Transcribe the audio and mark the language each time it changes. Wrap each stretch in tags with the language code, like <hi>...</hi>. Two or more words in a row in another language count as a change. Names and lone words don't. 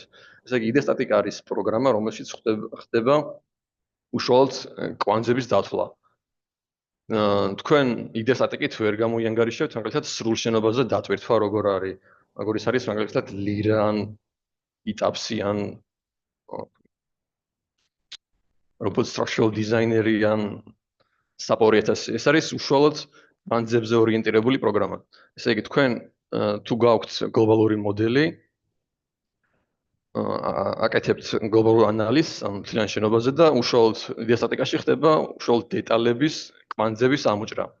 <ka>ესე იგი იდეა სტატიკა არის პროგრამა, რომელშიც ხდება უშუალოდ კვანძების დათვლა. თქვენ იდეა სტატიკით ვერ გამოიანგარიშებთ, მაგალითად სრულ შენობაზე დატვირთვა როგორ არის. როგორ ის არის მაგალითად ლირან, იტაპსი ან robot structural designer-ი ან SAP 2000. ეს არის უშუალოდ კვანძებზე ორიენტირებული პროგრამა. ესე იგი თქვენ თუ გაქვთ გლობალური მოდელი, აკეთებთ გლობალურ ანალიზს ამ მთლიან შენობაზე და უშუალოდ იდეა სტატიკაში ხდება უშუალოდ დეტალების კვანძების ამოჭრა.</ka>